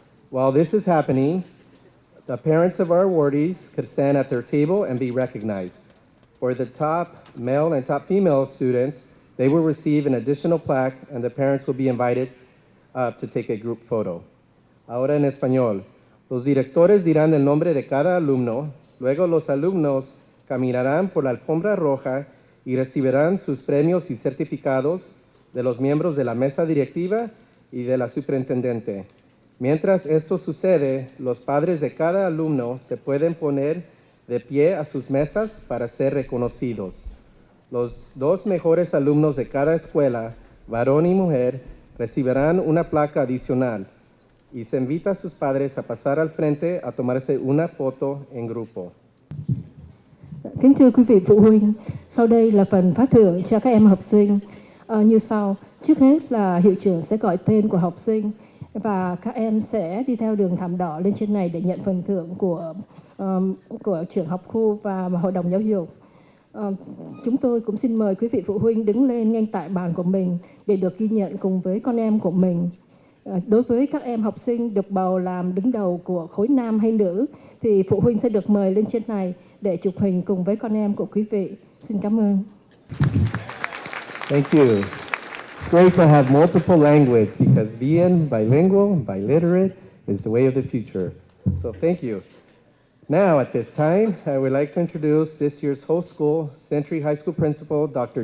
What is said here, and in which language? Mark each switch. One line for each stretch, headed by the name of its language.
English: While this is happening, the parents of our awardees could stand at their table and be recognized. For the top male and top female students, they will receive an additional plaque, and the parents will be invited to take a group photo.
Spanish: Ahora en español. Los directores dirán el nombre de cada alumno, luego los alumnos caminarán por la alfombra roja y recibirán sus premios y certificados de los miembros de la mesa directiva y de la superintendente. Mientras esto sucede, los padres de cada alumno se pueden poner de pie a sus mesas para ser reconocidos. Los dos mejores alumnos de cada escuela, varón y mujer, recibirán una placa adicional y se invita a sus padres a pasar al frente a tomarse una foto en grupo.
Vietnamese: Kính thưa quý vị phụ huynh, sau đây là phần phát thưởng cho các em học sinh như sau. Trước hết là hiệu trưởng sẽ gọi tên của học sinh và các em sẽ đi theo đường thảm đỏ lên trên này để nhận phần thưởng của trưởng học khu và hội đồng giáo dục. Chúng tôi cũng xin mời quý vị phụ huynh đứng lên ngay tại bàn của mình để được ghi nhận cùng với con em của mình. Đối với các em học sinh được bầu làm đứng đầu của khối nam hay nữ thì phụ huynh sẽ được mời lên trên này để chụp hình cùng với con em của quý vị. Xin cảm ơn.
English: Thank you. It's great to have multiple language because being bilingual, biliterate is the way of the future. So thank you. Now at this time, I would like to introduce this year's host school, Century High School Principal, Dr.